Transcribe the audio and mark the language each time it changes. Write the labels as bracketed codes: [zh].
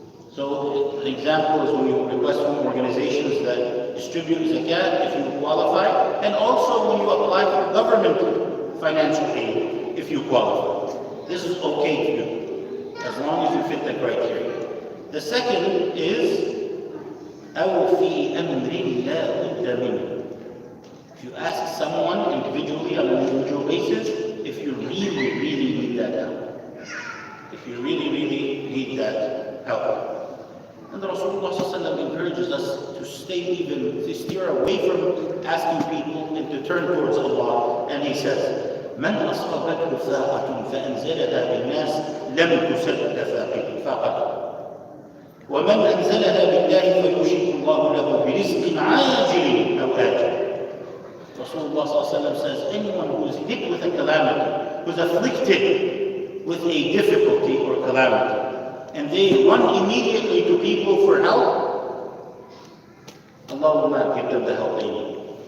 [en] So an example is when you request from organizations that distribute zakat, if you qualify, and also when you apply for government financial aid, if you qualify. This is okay to do, as long as you fit the criteria. The second is, [ar] أَوْ فِي أَمْرٍ لَا بُدَّ مِنْهُ. [en] If you ask someone individually on an individual basis, if you really, really need that help. If you really, really need that help. And the Rasulullah encourages us to steer away from asking people and to turn towards Allah. And he says, [ar] من أصابته فاقة فأنزلها بالناس لم تسد فاقته ومن أنزلها بالله فيوشك الله له برزق عاجل أو آجل. [en] Rasulullah says, anyone who is hit with a calamity, who is afflicted with a difficulty or calamity, and they run immediately to people for help, Allah will not give them the help they need.